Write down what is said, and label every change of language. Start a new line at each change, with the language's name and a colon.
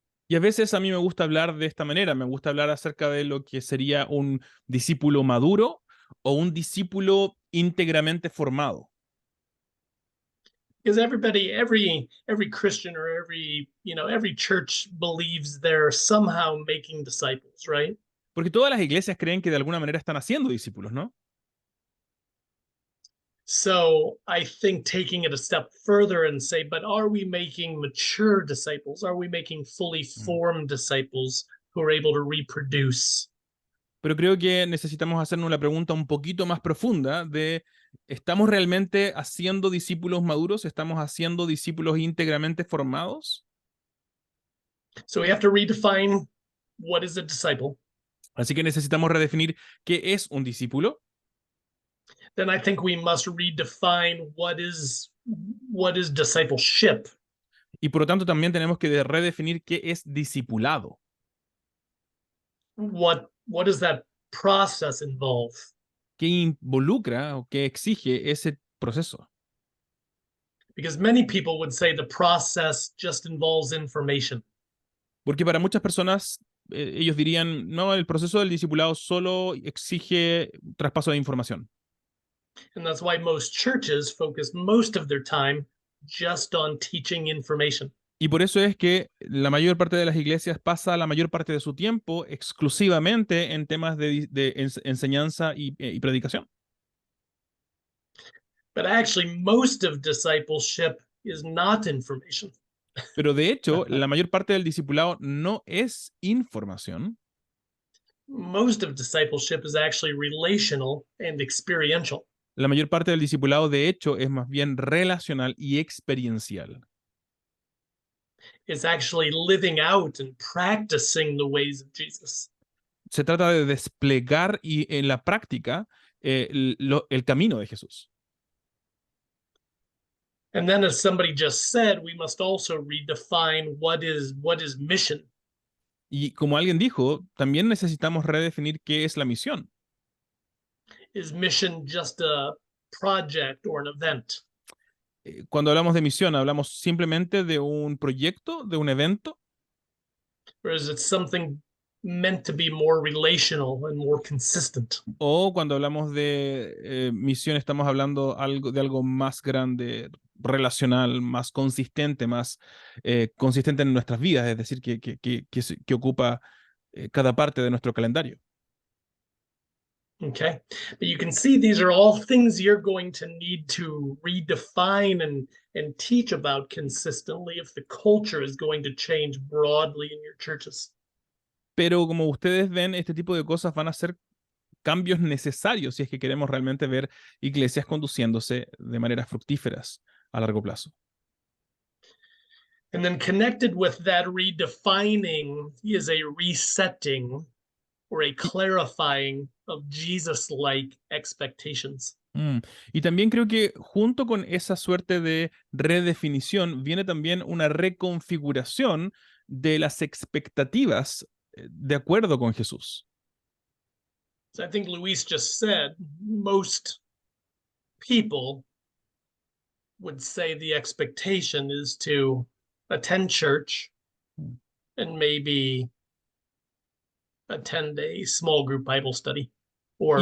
Spanish: Y a veces a mí me gusta hablar de esta manera, me gusta hablar acerca de lo que sería un discípulo maduro o un discípulo íntegramente formado.
English: Because every Christian or every church believes they're somehow making disciples, right?
Spanish: Porque todas las iglesias creen que de alguna manera están haciendo discípulos, ¿no?
English: So I think taking it a step further and say, but are we making mature disciples? Are we making fully formed disciples who are able to reproduce?
Spanish: Pero creo que necesitamos hacernos la pregunta un poquito más profunda de, ¿estamos realmente haciendo discípulos maduros? ¿Estamos haciendo discípulos íntegramente formados?
English: So we have to redefine what is a disciple.
Spanish: Así que necesitamos redefinir qué es un discípulo.
English: Then I think we must redefine what is discipleship.
Spanish: Y por lo tanto también tenemos que redefinir qué es discipulado.
English: What does that process involve?
Spanish: ¿Qué involucra o qué exige ese proceso?
English: Because many people would say the process just involves information.
Spanish: Porque para muchas personas, ellos dirían, no, el proceso del discipulado solo exige traspaso de información.
English: And that's why most churches focus most of their time just on teaching information.
Spanish: Y por eso es que la mayor parte de las iglesias pasa la mayor parte de su tiempo exclusivamente en temas de enseñanza y predicación.
English: But actually, most of discipleship is not information.
Spanish: Pero de hecho, la mayor parte del discipulado no es información.
English: Most of discipleship is actually relational and experiential.
Spanish: La mayor parte del discipulado, de hecho, es más bien relacional y experiencial.
English: It's actually living out and practicing the ways of Jesus.
Spanish: Se trata de desplegar y en la práctica el camino de Jesús.
English: And then, as somebody just said, we must also redefine what is mission.
Spanish: Y como alguien dijo, también necesitamos redefinir qué es la misión.
English: Is mission just a project or an event?
Spanish: Cuando hablamos de misión, ¿hablamos simplemente de un proyecto, de un evento?
English: Or is it something meant to be more relational and more consistent?
Spanish: O cuando hablamos de misión, estamos hablando de algo más grande, relacional, más consistente, más consistente en nuestras vidas, es decir, que ocupa cada parte de nuestro calendario.
English: Okay, but you can see these are all things you're going to need to redefine and teach about consistently if the culture is going to change broadly in your churches.
Spanish: Pero como ustedes ven, este tipo de cosas van a ser cambios necesarios si es que queremos realmente ver iglesias conduciéndose de maneras fructíferas a largo plazo.
English: And then connected with that redefining is a resetting or a clarifying of Jesus-like expectations.
Spanish: Y también creo que junto con esa suerte de redefinición viene también una reconfiguración de las expectativas de acuerdo con Jesús.
English: So I think Luis just said most people would say the expectation is to attend church and maybe attend a small group Bible study or,